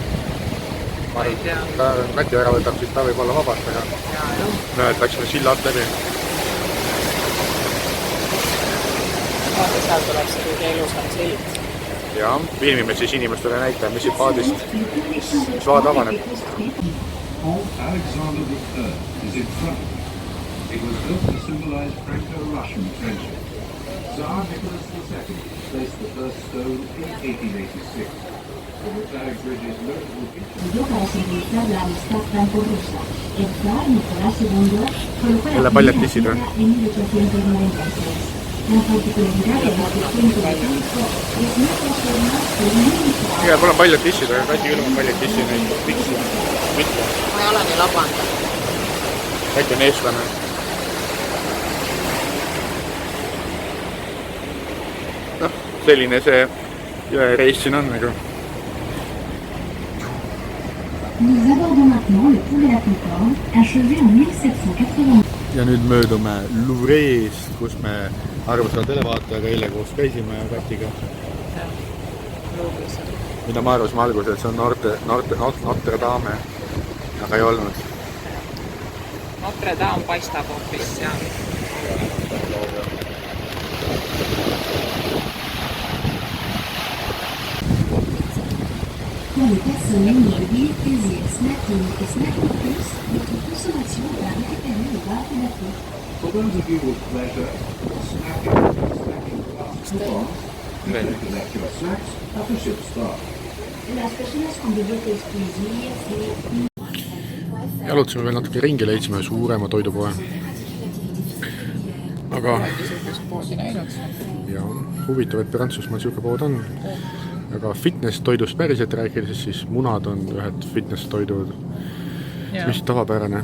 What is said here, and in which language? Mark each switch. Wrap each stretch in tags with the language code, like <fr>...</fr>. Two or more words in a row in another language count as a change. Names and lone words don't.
<et>Ma ei tea. Kati ära võtab, siis ta võib olla vabast, aga no, et läksime sillad läbi. Vaata, seal tuleb see kõige ilusam sild. Ja, filmime siis inimestele näitame, mis siit paadist, mis vaad avaneb.</et> <en>Alexander III is in front. It was built to symbolize Franco-Russian friendship. Tsar Nicholas II placed the first stone in 1886.</en> <et>Jälle paljad tissid on. Igal pool on paljad tissid, aga Kati küll on paljad tissid neid piksi. Ma ei ole nii labanud. Kati on eestlane. selline see jõereis siin on nagu.</et> <fr>Nous abordons maintenant le pont de la Concorde, achevé en 1780.</fr> <et>Ja nüüd möödume Louvre'ist, kus me arvustava televaatajaga eile koos käisime Katiga. Mida ma arvasime alguses, et see on Notre Dame, aga ei olnud. Notre Dame paistab hoopis seal.</et> <fr>Pour les personnes ayant le billet de plaisir Snacking et Snacking Plus, votre consommation va récupérer le bar de la peau.</fr> <en>For those of you with pleasure, snacking and snacking class bar, you can collect your snacks at the ship's bar.</en> <es>Las personas con billete exclusivo,</es> <et>Jalutasime veel natuke ringi, leidsime suurema toidupoe. Aga ja, huvitav, et Prantsusmaal siuke pood on. Aga fitness-toidust päriselt rääkides, siis munad on ühed fitness-toidud, mis tavapärane.</et>